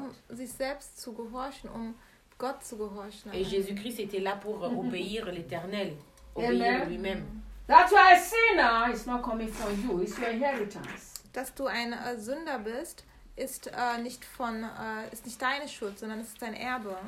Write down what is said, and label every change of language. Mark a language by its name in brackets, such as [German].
[German] Sich selbst zu gehorchen, Gott zu gehorchen. [French] Et Jésus-Christ était là pour obéir l'Éternel, obéir lui-même. [English] That you are a sinner is not coming from you, it's your inheritance. [German] Dass du ein Sünder bist, ist nicht deine Schuld, sondern es ist dein Erbe.